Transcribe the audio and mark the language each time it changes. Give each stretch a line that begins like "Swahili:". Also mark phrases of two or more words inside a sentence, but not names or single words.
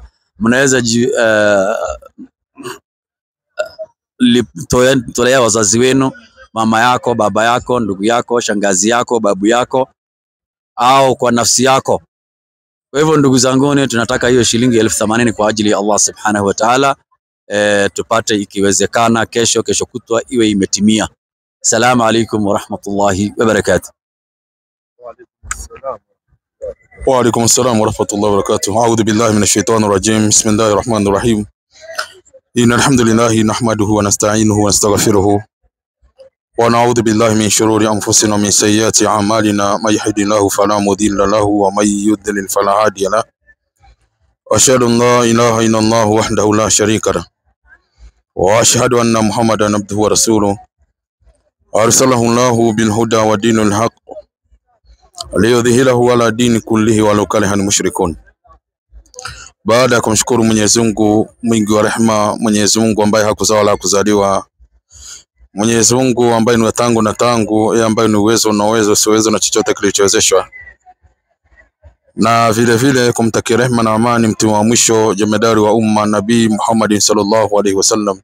Swahili: Mnaweza tolea wazazi wenu, mama yako, baba yako, ndugu yako, shangazi yako, babu yako, au kwa nafsi yako. Kwa hivyo ndugu zangu, tunataka hiyo shilingi 1080 kwa ajili ya Allah
Arabic: سبحانه وتعالى,
Swahili: tupate ikiwezekana kesho kutwa iwe imetimia.
Arabic: السلام عليكم ورحمة الله وبركاته. وعليكم السلام ورحمة الله وبركاته. أعوذ بالله من الشيطان الرجيم. بسم الله الرحمن الرحيم. إن الحمد لله نحمده ونستعينه ونستغفره ونعوذ بالله من شرور أنفسنا ومن سيئات أعمالنا. من يهده الله فلا مضل له ومن يضلل فلا هادي له. أشهد أن لا إله إلا الله وحده لا شريك له وأشهد أن محمدا عبده ورسوله أرسله الله بالهدى ودين الحق ليظهره على الدين كله ولو كره المشركون.
Swahili: Baada ya kumshukuru Mwenyezi Mungu mwingi wa rehema, Mwenyezi Mungu ambaye hakuzaa wala kuzaliwa, Mwenyezi Mungu ambaye ni wa tangu na tangu, yeye ambaye ni uwezo na uwezo siwezo na chochote kilichowezeshwa, na vile vile kumtakia rehema na amani mtume wa mwisho, jemedari wa umma, Nabii Muhammad
Arabic: صلى الله عليه وسلم.